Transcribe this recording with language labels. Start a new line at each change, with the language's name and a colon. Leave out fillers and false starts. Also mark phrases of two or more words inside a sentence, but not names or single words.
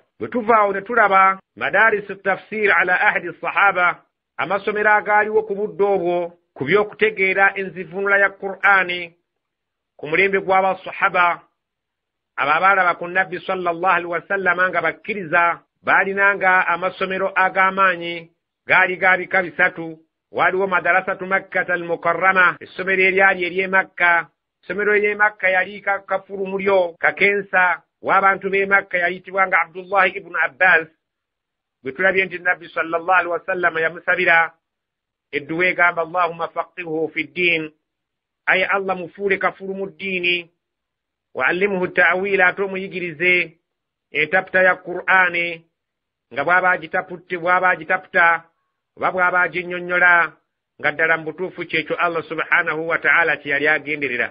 Ganda: Bwe tuvaawo ne tulaba
Arabic: مدارس التفسير على عهد الصحابة,
Ganda: amasomero agaaliwo ku budde obwo ku by'okutegeera enzivuunula ya Qur'ani ku mulembe gw'abasahaba, abo abaalaba ku nabbi
Arabic: صلى الله عليه وسلم
Ganda: nga bakkiriza baalinanga amasomero ag'amaanyi, gaali ga bika 3. Waaliwo
Arabic: مدرسة مكة المكرمة,
Ganda: essomero eryali ery'e Makka. Essomero ery'e Makka yali kafulu mulyo kakensa w'abantu b'e Makka yayitibwanga Abdullah ibn Abbas bwe tulabye nti Nabbi
Arabic: صلى الله عليه وسلم
Ganda: yamusabira edduwa egamba
Arabic: اللهم فقهه في الدين,
Ganda: aye Allah mufuule kafulu mu ddiini,
Arabic: وعلمه التأويل,
Ganda: ate omuyigirize entaputa ya Qur'ani nga bw'aba agitaputa oba bw'aba aginnyonnyola nga ddala mu butuufu kyekyo
Arabic: الله سبحانه وتعالى
Ganda: kye yali agenderera.